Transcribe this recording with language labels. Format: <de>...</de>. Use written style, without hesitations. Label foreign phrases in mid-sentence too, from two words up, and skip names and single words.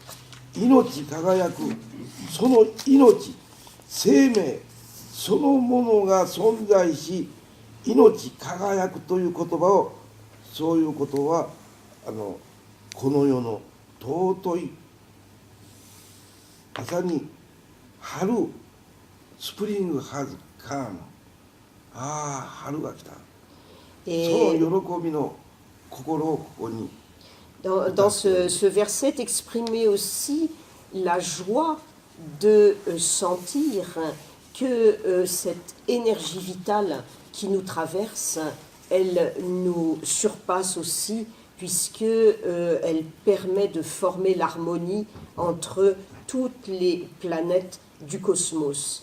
<ja>命輝く、その命、生命そのものが存在し、命輝くという言葉を、そういうことはこの世の尊い、まさに春、</ja> <en>spring has come,</en> <ja>ああ春が来た、その喜びの心をここに。</ja> <fr>Dans ce verset est exprimée aussi la joie de sentir que cette énergie vitale qui nous traverse, elle nous surpasse aussi puisque elle permet de former l'harmonie entre toutes les planètes du cosmos.</fr>